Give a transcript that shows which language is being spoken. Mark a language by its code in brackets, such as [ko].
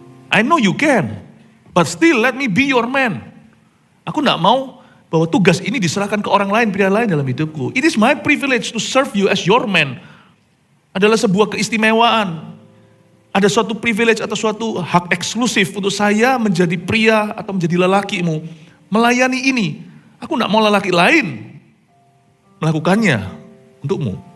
[en] I know you can, but still let me be your man. [id] Aku gak mau bahwa tugas ini diserahkan ke orang lain, pria lain dalam hidupku. [en] It is my privilege to serve you as your man. [id] Adalah sebuah keistimewaan. Ada suatu privilege atau suatu hak eksklusif untuk saya menjadi pria atau menjadi lelakimu. Melayani ini. Aku gak mau lelaki lain melakukannya untukmu.